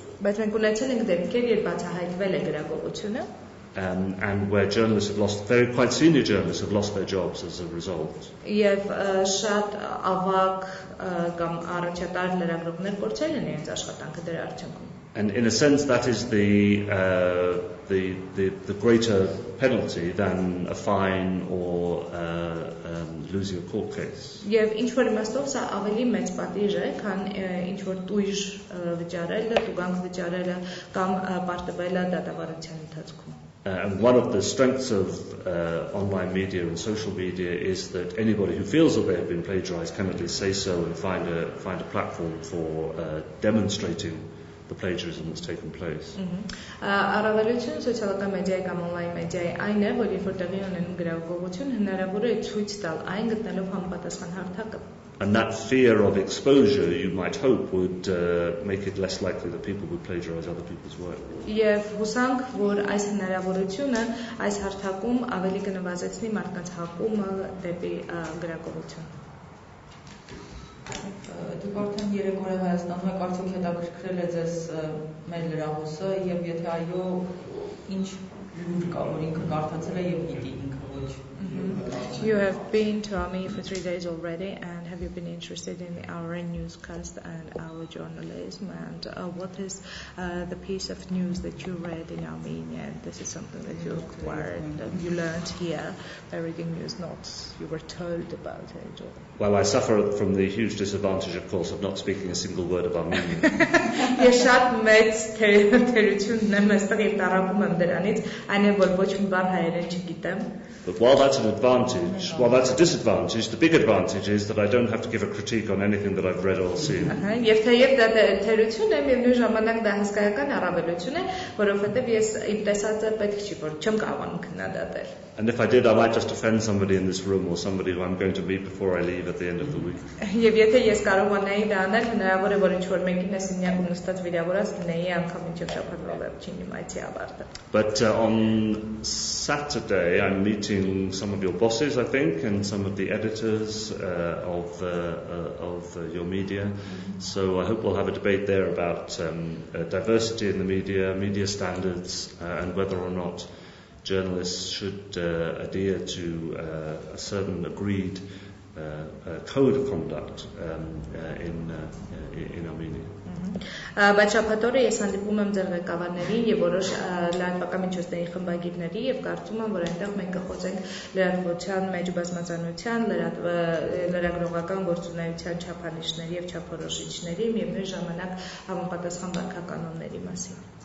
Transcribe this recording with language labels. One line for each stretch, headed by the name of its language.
Armenian: Բայց մենք ունեցել ենք դեպքեր, երբ բացահայտվել է գրագողությունը,
English: and where journalists have lost, quite senior journalists have lost their jobs as a result.
Armenian: Եվ շատ ավագ կամ առաջատար լրագրողներ կորցրել են իրենց աշխատանքը դրա արդյունքում.
English: And in a sense, that is the greater penalty than a fine or losing a court case.
Armenian: Եվ ինչ որ իմաստով սա ավելի մեծ պատիժ է, քան ինչ որ տույժ վճարելը, տուգանք վճարելը կամ պարտվելը դատավարության ընթացքում.
English: And one of the strengths of online media and social media is that anybody who feels that they have been plagiarized can at least say so and find a platform for demonstrating the plagiarism that's taken place.
Armenian: Առավելությունը սոցիալական մեդիայի կամ on-line մեդիայի այն է, որ երբ որ տեղի ունենում գրագողություն, հնարավոր է ցույց տալ այն գտնելով համապատասխան հարթակը.
English: And that fear of exposure, you might hope, would make it less likely that people would plagiarize other people's work.
Armenian: Եվ հուսանք, որ այս հնարավորությունը այս հարթակում ավելի կնվազեցնի մարդկանց հակումը դեպի գրագողություն. Դուք արդեն 3 օր է Հայաստանում եք, արդյոք հետաքրքրել է ձեզ մեր լրահոսը եւ եթե այո, ինչ լուր կա, որ ինքը կարդացել է եւ գիտի ինքը ոչ.
English: You have been to Armenia for 3 days already, and have you been interested in our newscast and our journalism, and what is the piece of news that you read in Armenia? This is something that you acquired, you learned here by reading news, not you were told about it. Or... Well, I suffer from the huge disadvantage, of course, of not speaking a single word of Armenian.
Armenian: Ես շատ մեծ թերություն ունեմ այստեղ եւ տարապում եմ դրանից, այն է որ ոչ մի բան հայերեն չգիտեմ.
English: But while that's an advantage, while that's a disadvantage, the big advantage is that I don't have to give a critique on anything that I've read or seen.
Armenian: Եվ թեև դա թերություն է, միևնույն ժամանակ դա հսկայական առավելություն է, որովհետև ես իմ տեսածը պետք չի, որ չեմ կարողանում քննադատել.
English: And if I did, I might just offend somebody in this room or somebody who I'm going to meet before I leave at the end of the week.
Armenian: Եվ եթե ես կարողանայի դա անել, հնարավոր է որ ինչ որ մեկին ես ինքնին նստած վիրավորած լինեի անգամ ինչեւ շփոթվող վերջին իմացի ավարտը.
English: But on Saturday I'm meeting some of your bosses, I think, and some of the editors of your media. So I hope we'll have a debate there about diversity in the media standards, and whether or not journalists should adhere to a certain agreed code of conduct in Armenia.
Armenian: Բայց շաբաթօրը ես հանդիպում եմ ձեր ղեկավարներին եւ որոշ լրատվական միջոցների խմբագիրների եւ կարծում եմ, որ այնտեղ մենք կխոսենք լրատվության մեջ բազմազանության, լրագրողական գործունեության չափանիշների եւ չափորոշիչների, միևնույն ժամանակ համապատասխան վարքականոնների մասին.